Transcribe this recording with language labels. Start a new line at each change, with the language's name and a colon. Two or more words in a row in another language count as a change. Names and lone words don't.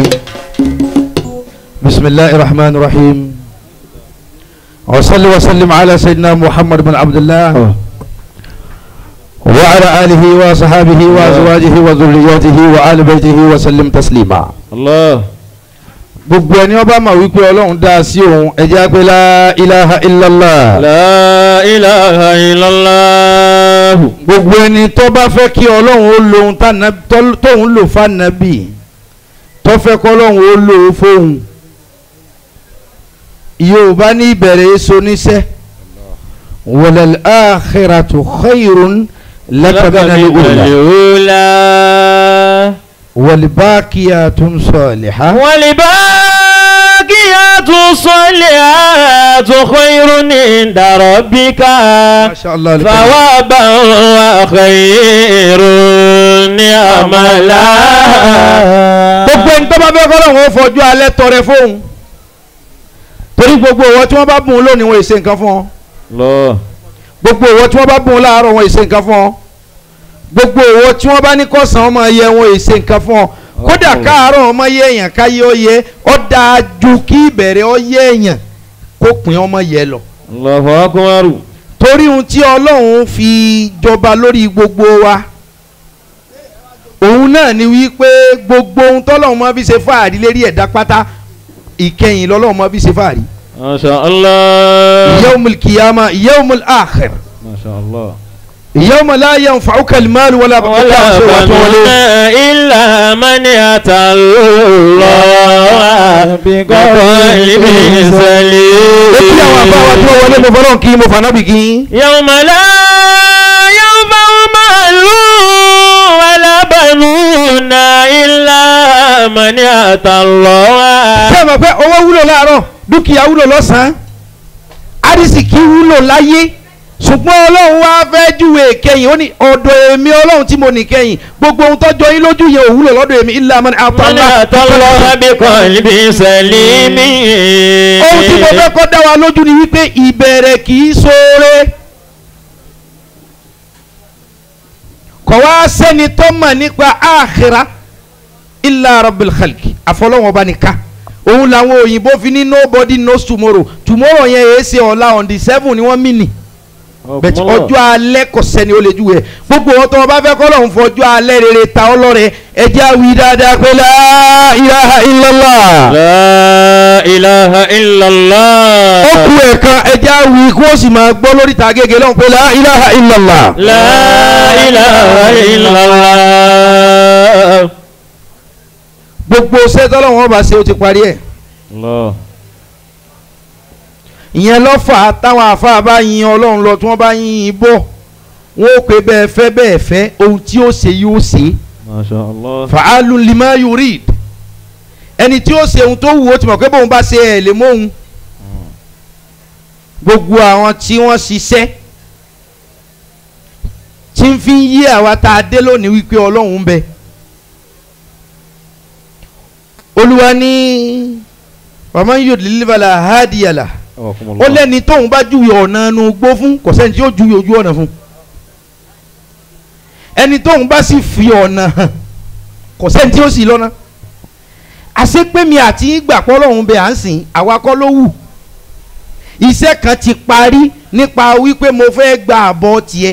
Arabic: بسم الله الرحمن الرحيم. وصل وسلم على سيدنا محمد بن عبد الله وعلى آله وصحابه وأزواجه وذرياته وآل بيته وسلم تسليما. الله.
Yoruba: gbogbo ẹni ọba ma wípé Ọlọ́run dá sí òun ẹ jẹ́ pé
Arabic: لا إله إلا الله. لا إله إلا الله.
Yoruba: gbogbo ẹni tó bá fẹ́ kí Ọlọ́run ó lo ohun tóun lò fánàbì tó fẹ́ kọ́ Ọlọ́run ó lò ó fóun. Yorùbá ní ìbẹ̀rẹ̀ èso níṣẹ́
Arabic: وللآخرة خير لك من الأولى والباقيات الصالحات خير عند ربك ثوابا وخير أملا.
Yoruba: gbogbo ẹni tó bá fẹ́ kọ́ Ọlọ́run ó fojú alẹ́ tọrẹ fóun torí gbogbo owó tí wọ́n bá bùn lónìí wọn ìṣe nǹkan fún ọ. gbogbo owó tí wọ́n bá bùn láàárọ̀ wọn ìṣe nǹkan fún ọ. gbogbo owó tí wọ́n bá ní kọ̀sán ọmọ yẹ wọn ìṣe nǹkan fún ọ. kódà káàárọ̀ ọmọ yẹ èèyàn káyé ó yẹ ọ dáa ju kí ìbẹ̀rẹ̀ ọ yẹ èèyàn kó pin ọmọ yẹ lọ.
Arabic: الله أكبر.
Yoruba: torí ohun tí Ọlọ́run fi jọba lórí gbogbo wa òun náà ni wípé gbogbo ohun tọ́lọ́run máa fi ṣe fáàrí lérí ẹ̀dá pátá ìkẹyìn lọ́lọ́run máa fi ṣe fáàrí.
Arabic: ما شاء الله. يوم القيامة يوم الآخر. ما شاء الله. يوم لا ينفعك المال ولا بنون إلا من أتى الله بقلب سليم.
Yoruba: Ó kí àwọn àbáwá tí wọ́n wọlé mo fọ́nà kí mo fànà bì kí.
Arabic: يوم لا ينفع مال ولا بنون إلا من أتى الله.
Yoruba: Ṣé mo pé owó wúlò láàárọ̀ dúkìá wúlò lọ́sàn-án àrísìkí wúlò láyé ṣùgbọ́n Ọlọ́run wá fẹ́ júwe kẹ́yìn ó ní ọ̀dọ̀ èmi Ọlọ́run tí mo ní kẹ́yìn gbogbo ohun tọ́jọ́ yín lójú yẹn ò wúlò lọ́dọ̀ èmi
Arabic: إلا من أتى الله بقلب سليم.
Yoruba: ohun tí mo fẹ́ kọ́ dá wa lójú ni wípé ìbẹ̀rẹ̀ kì í ṣoore kọ̀ wá sẹ́ni tó mọ̀ nípa àkhírà
Arabic: إلا رب الخلق
Yoruba: àfọlọ́wọ́n bá ní ká òun làwọn òyìnbó fi ní
English: nobody knows tomorrow
Yoruba: yẹn èé ṣe ọ̀la
English: on the 7
Yoruba: ni wọ́n mí nì bẹ́ẹ̀ ọjọ́ alẹ́ kò sẹ́ni ó lè júwe gbogbo ọ̀tọ̀ ọba fẹ́ kọ́ lọ́hún fọjọ́ alẹ́ rere ta ọlọ́rẹ̀ ẹjẹ́ àwí dáadáa pé
Arabic: لا إله إلا الله. لا إله إلا الله.
Yoruba: ó kú ẹ̀ka ẹjẹ́ àwí kó o sì máa gbọ́ lórí ta gègé lọ́hún pé
Arabic: لا إله إلا الله. لا إله إلا الله.
Yoruba: gbogbo sẹ́tọ́lọ́wọ́n ọba ṣe ó ti parí ẹ̀. ìyẹn lọ́fà táwọn àfáà bá yin Ọlọ́run lọ tí wọ́n bá yin bọ̀ wọ́n ó pè bẹ́ẹ̀ fẹ́ ohun tí ó ṣe yóò ṣe.
Arabic: ما شاء الله. فعال لما يريد
Yoruba: ẹni tí ó ṣe ohun tó wù ó ti mọ̀ pé bóun bá ṣe ẹ̀ lè móhun. gbogbo àwọn tí wọ́n ṣiṣẹ́ tí ń fi yí àwa tá a dé lónìí wípé ọlọ́run ń bẹ. olúwa ní
Arabic: فمن يضلل فلا هادي له.
Yoruba: ó lẹ́ni tóun bá júwe ọ̀nà inú gbó fún kò sẹ́ni tí ó júwe ojú ọ̀nà fún. ẹni tóun bá sì fi ọ̀nà hàn kò sẹ́ni tí ó sì lọ́nà. àṣepẹ́mi àti ìgbàpọ̀ ọlọ́run bẹ à ń sìn àwa kọ́ ló wù. iṣẹ́ kan ti parí nípa wípé mo fẹ́ gba àbọ̀ tiẹ̀.